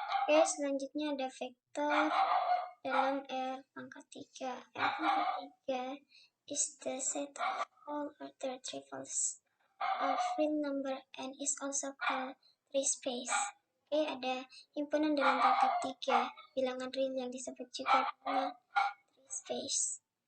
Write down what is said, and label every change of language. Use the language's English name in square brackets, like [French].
[Indonesian] Oke, selanjutnya ada vektor dalam R pangkat 3. [English] R pangkat 3 is the set of all order triples of real number and is also called tree space. [Indonesian] Oke, ada himpunan dalam pangkat 3 bilangan real yang disebut juga dengan tree space.